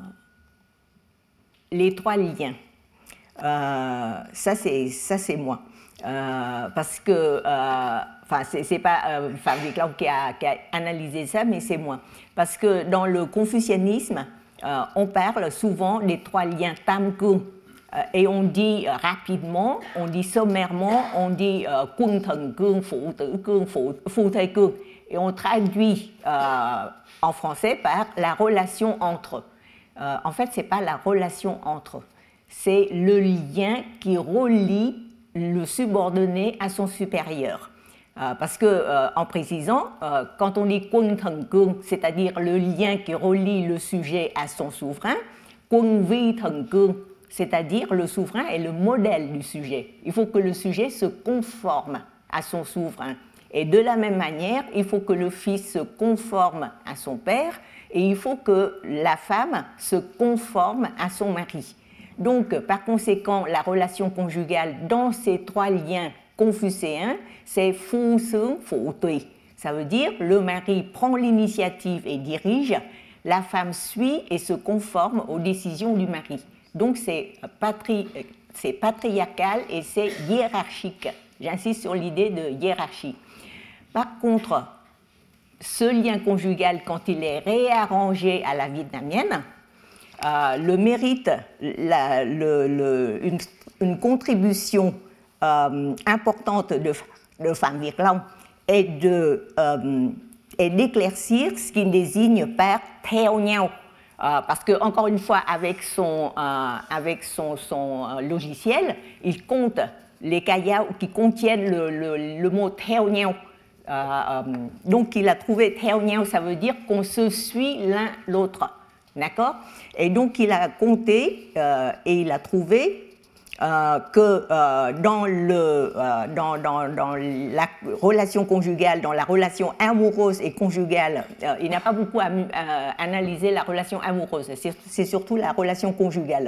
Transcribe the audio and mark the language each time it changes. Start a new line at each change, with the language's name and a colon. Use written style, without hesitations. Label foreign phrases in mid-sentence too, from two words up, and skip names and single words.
French: Les trois liens. Ça c'est moi. Parce que, c'est pas Viclam qui a analysé ça, mais c'est moi. Parce que dans le confucianisme, on parle souvent des trois liens
Vietnamese: tam cương.
French: Et on dit rapidement, on dit sommairement, on dit
Vietnamese: quân thần cương, phụ tử cương, phu thê cương.
French: Et on traduit en français par la relation entre. En fait, ce n'est pas la relation entre, c'est le lien qui relie le subordonné à son supérieur. Parce que, en précisant, quand on dit
Vietnamese: quân thần cương,
French: c'est-à-dire le lien qui relie le sujet à son souverain,
Vietnamese: quân vi thần cương,
French: c'est-à-dire le souverain est le modèle du sujet. Il faut que le sujet se conforme à son souverain. Et de la même manière, il faut que le fils se conforme à son père et il faut que la femme se conforme à son mari. Donc, par conséquent, la relation conjugale dans ces trois liens confucéens, c'est
Vietnamese: phu xướng phụ tùy.
French: Ça veut dire le mari prend l'initiative et dirige, la femme suit et se conforme aux décisions du mari. Donc, c'est patriarcal et c'est hiérarchique. J'insiste sur l'idée de hiérarchie. Par contre, ce lien conjugal, quand il est réarrangé à la vietnamienne, le mérite une contribution importante de Phạm Việt Long est d'éclaircir ce qu'il désigne par
Vietnamese: theo nhau.
French: Parce que, encore une fois, avec son logiciel, il compte les kayao qui contiennent le mot
Vietnamese: theo nhau.
French: Donc, il a trouvé
Vietnamese: theo nhau,
French: ça veut dire qu'on se suit l'un l'autre. D'accord? Et donc, il a compté et il a trouvé que dans la relation conjugale, dans la relation amoureuse et conjugale, il n'a pas beaucoup analysé la relation amoureuse, c'est surtout la relation conjugale.